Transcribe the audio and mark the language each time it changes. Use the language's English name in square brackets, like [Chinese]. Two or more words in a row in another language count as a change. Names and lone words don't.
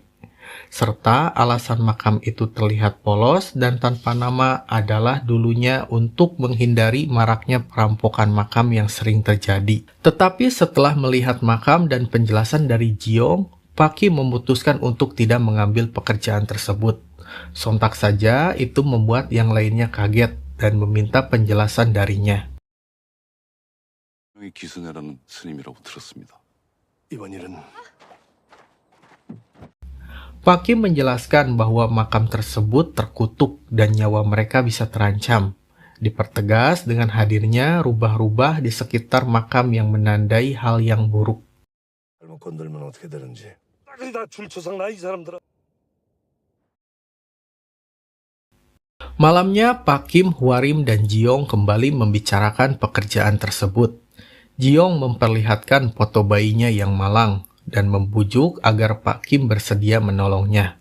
[Indonesian] Serta alasan makam itu terlihat polos dan tanpa nama adalah dulunya untuk menghindari maraknya perampokan makam yang sering terjadi. Tetapi setelah melihat makam dan penjelasan dari Jiong, Pak Kim memutuskan untuk tidak mengambil pekerjaan tersebut. Sontak saja itu membuat yang lainnya kaget dan meminta penjelasan darinya. [Korean] 기순애라는 스님이라고 들었습니다. 이번 일은 [Indonesian] Pak Kim menjelaskan bahwa makam tersebut terkutuk dan nyawa mereka bisa terancam. Dipertegas dengan hadirnya rubah-rubah di sekitar makam yang menandai hal yang buruk. [Korean] 잘못 건들면 어떻게 되는지. 빨리 다 줄 조상나 이 사람들아. [Indonesian] Malamnya, Pak Kim, Hwarim, dan Jiong kembali membicarakan pekerjaan tersebut. Jiong memperlihatkan foto bayinya yang malang dan membujuk agar Pak Kim bersedia menolongnya.